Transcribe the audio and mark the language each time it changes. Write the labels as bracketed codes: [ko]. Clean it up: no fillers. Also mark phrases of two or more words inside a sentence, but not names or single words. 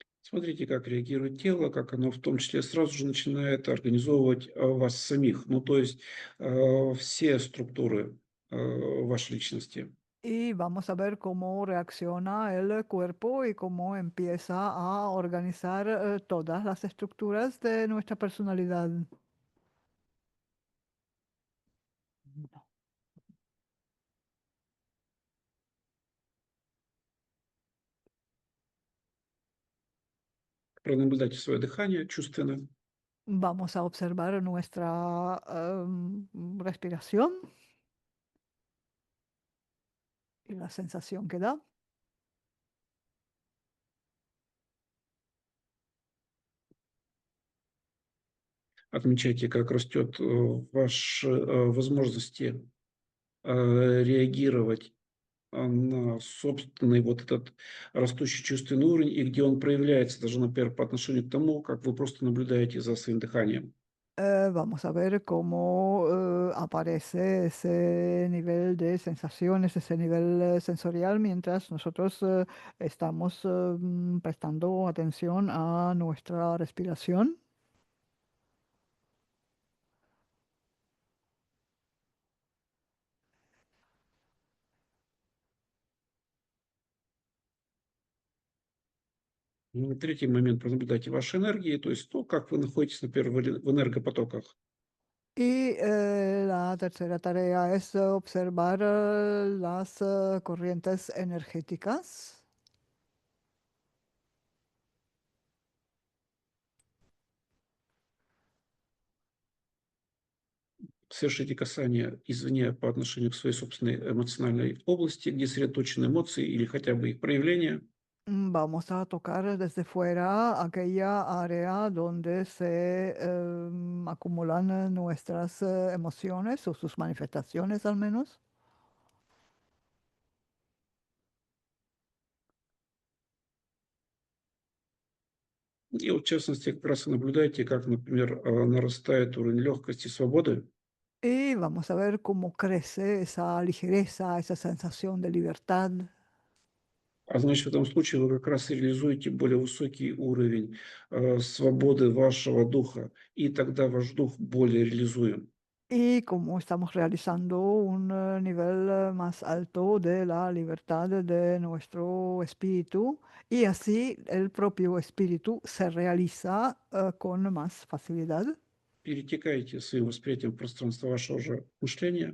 [ru] Смотрите, как реагирует тело, как оно в том числе сразу же начинает организовывать вас самих. Ну, то есть все структуры вашей личности. [es] Y vamos a ver cómo reacciona el cuerpo y cómo empieza a organizar todas las estructuras de nuestra personalidad. [ru] Пронаблюдайте свое дыхание чувственно. [es] Vamos a observar nuestra respiración y la sensación que da. [ru] Отмечайте, как растет ваши возможности реагировать на собственный вот этот растущий чувственный уровень и где он проявляется, даже, например, по отношению к тому, как вы просто наблюдаете за своим дыханием. [es] Vamos a ver cómo aparece ese nivel de sensaciones, ese nivel sensorial, mientras nosotros estamos prestando atención a nuestra respiración. [ru] Третий момент, пронаблюдайте ваши энергии, то есть то, как вы находитесь, например, в энергопотоках. [es] Y la tercera tarea es observar las corrientes energéticas. [ru] Совершите касание извне по отношению к своей собственной эмоциональной области, где сосредоточены эмоции или хотя бы их проявления. [es] Vamos a tocar desde fuera aquella área donde se acumulan nuestras emociones o sus manifestaciones al menos. [ru] И вот, в частности, как раз и наблюдайте, как, например, нарастает уровень легкости и свободы. [es] Y vamos a ver cómo crece esa ligereza, esa sensación de libertad. [ru] А значит, в этом случае вы как раз и реализуете более высокий уровень свободы вашего духа, и тогда ваш дух более реализуем. [es] Y como estamos realizando un nivel más alto de la libertad de nuestro espíritu, y así el propio espíritu se realiza con más facilidad. [ru] Перетекаете своим восприятием в пространство вашего же мышления,